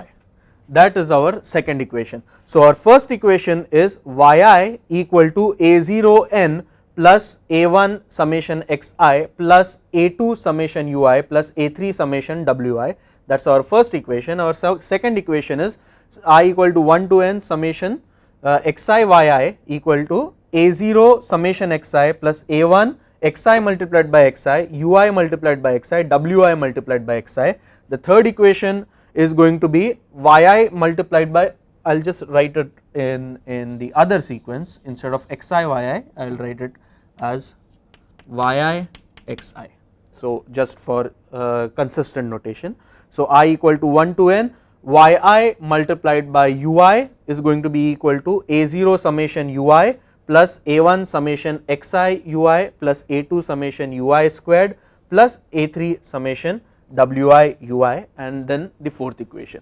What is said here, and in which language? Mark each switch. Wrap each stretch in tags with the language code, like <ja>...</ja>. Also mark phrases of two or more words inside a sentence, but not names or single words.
<en>That is our second equation. So our first equation is yi equal to a0 n plus a1 summation xi plus a2 summation ui plus a3 summation wi. That is our first equation. Our second equation is I equal to 1 to n summation xi yi equal to a0 summation xi plus a1 xi multiplied by xi, ui multiplied by xi, wi multiplied by xi. The third equation is going to be yi multiplied by, I will just write it in the other sequence, instead of xi yi I will write it as yi xi. So just for consistent notation. So I equal to 1 to n, yi multiplied by ui is going to be equal to a0 summation ui plus a1 summation xi ui plus a2 summation ui squared plus a3 summation wi ui, and then the fourth equation.</en>